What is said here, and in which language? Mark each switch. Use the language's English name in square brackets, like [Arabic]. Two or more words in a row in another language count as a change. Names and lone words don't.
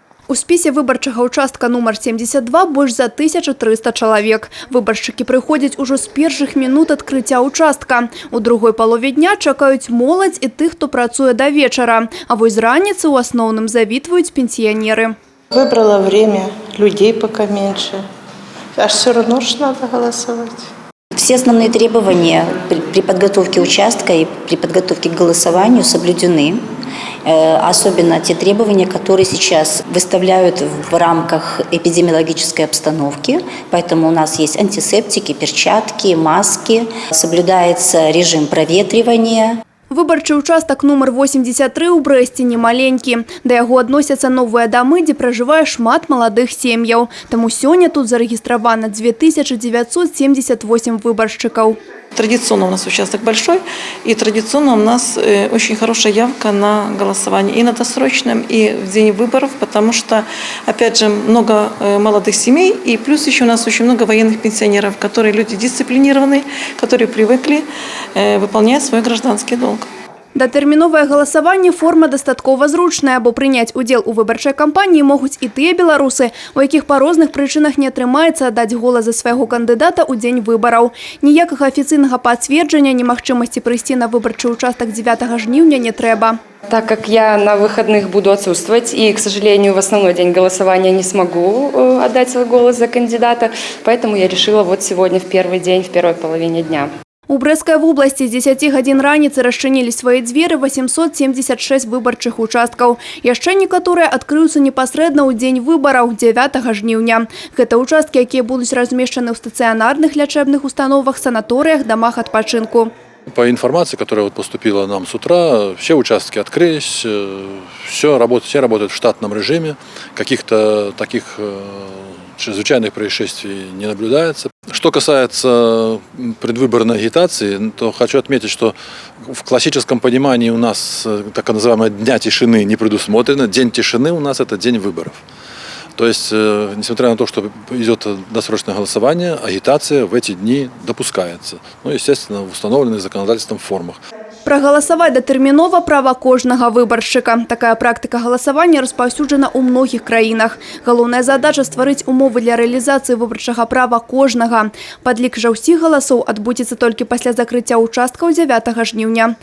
[Belarusian] У спісе выбарчага участка нумар 72 больш за 1300 чалавек. Выбаршчыкі прыходзяць ужо з першых минут адкрыцця участка. У другой палове дня чакаюць моладзь і тых, хто працуе да вечара. А вось з раніцы ў асноўным завітваюць пенсіянеры. [Russian] Выбрала время, людей пока меньше. А все равно ж надо голосовать. Все основные требования при подготовке участка и при подготовке к голосованию соблюдены. Особенно те требования, которые сейчас выставляют в рамках эпидемиологической обстановки. Поэтому у нас есть антисептики, перчатки, маски. Соблюдается режим проветривания. [Belarusian] Выбарчы участак нумар 83 у Брэсце не маленькі. Да яго адносяцца новыя дамы, дзе пражывае шмат маладых сем'яў. Таму сёння тут зарэгістравана 2978 выбаршчыкаў. [Russian] Традиционно у нас участок большой, и традиционно у нас очень хорошая явка на голосование и на досрочном, и в день выборов, потому что, опять же, много молодых семей, и плюс еще у нас очень много военных пенсионеров, которые люди дисциплинированные, которые привыкли выполнять свой гражданский долг. [Belarusian] Датэрміновае галасаванне форма дастаткова зручная, бо прыняць удзел у выбарчай кампаніі могуць і тыя беларусы, у якіх па розных прычынах не атрымаецца аддаць голас за свайго кандыдата ў дзень выбараў. Ніякага афіцыйнага пацверджання немагчымасці прыйсці на выбарчы участак 9 жніўня не трэба. [Russian] Так как я на выходных буду отсутствовать и, к сожалению, в основной день голосования не смогу отдать свой голос за кандидата, поэтому я решила вот сегодня в первый день, в первой половине дня. [Belarusian] У Брэсцкай вобласці з 10 гадзін раніцы расчынілі свае дзверы 876 выбарчых участкаў. Яшчэ некаторыя адкрыюцца непасрэдна ў дзень выбараў 9 жніўня. Гэта участкі, якія будуць размешчаны ў стацыянарных лячэбных установах, санаторыях, домах адпачынку. [Russian] По информации, которая поступила нам с утра, все участки открылись, все работает в штатном режиме, каких-то таких чрезвычайных происшествий не наблюдается. Что касается предвыборной агитации, то хочу отметить, что в классическом понимании у нас так называемая дня тишины не предусмотрено. День тишины у нас – это день выборов. То есть, несмотря на то, что идет досрочное голосование, агитация в эти дни допускается. Ну, естественно, в установленных законодательством формах. [Belarusian] Прагаласаваць датэрмінова права кожнага выбаршчыка. Такая практыка галасавання распаўсюджана ў многіх краінах. Галоўная задача – стварыць умовы для рэалізацыі выбарчага права кожнага. Падлік жа ўсіх галасоў адбудзецца толькі пасля закрыцця участкаў 9 жніўня.